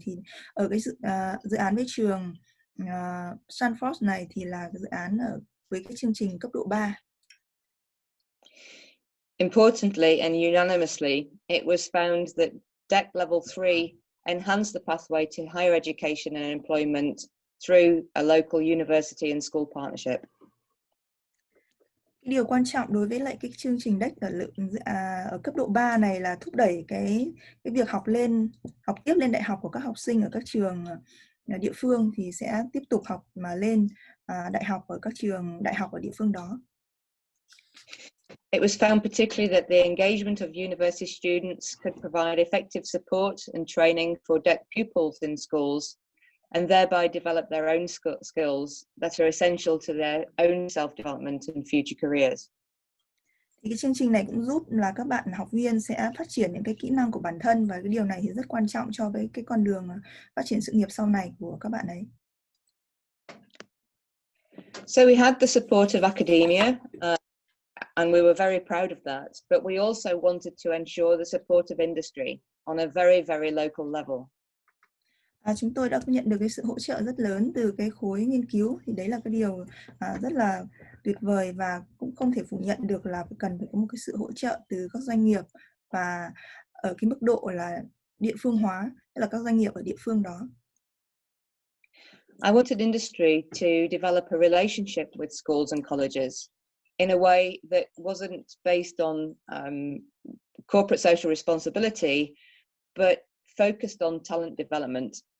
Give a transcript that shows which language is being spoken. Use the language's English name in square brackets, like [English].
[Vietnamese] Thì ở cái dự án với trường Stanford này thì là cái dự án với cái chương trình cấp độ 3. [English] Importantly and unanimously, it was found that DEC level 3 enhanced the pathway to higher education and employment through a local university and school partnership. [Vietnamese] Điều quan trọng đối với lại cái chương trình DEC ở cấp độ 3 này là thúc đẩy cái việc học tiếp lên đại học của các học sinh ở các trường địa phương thì sẽ tiếp tục học mà lên đại học ở các trường đại học ở địa phương đó. [English] It was found particularly that the engagement of university students could provide effective support and training for DEC pupils in schools and thereby develop their own skills that are essential to their own self-development and future careers. [Vietnamese] Thì cái chương trình này cũng giúp là các bạn học viên sẽ phát triển những cái kỹ năng của bản thân, và cái điều này thì rất quan trọng cho cái con đường phát triển sự nghiệp sau này của các bạn ấy. [English] So we had the support of academia, and we were very proud of that, but we also wanted to ensure the support of industry on a very, very local level. [Vietnamese] Chúng tôi đã nhận được cái sự hỗ trợ rất lớn từ cái khối nghiên cứu, thì đấy là cái điều rất là tuyệt vời, và cũng không thể phủ nhận được là cần phải có một cái sự hỗ trợ từ các doanh nghiệp và ở cái mức độ là địa phương hóa, tức là các doanh nghiệp ở địa phương đó. [English] I wanted industry to develop a relationship with schools and colleges in a way that wasn't based on corporate social responsibility, but focused on talent development.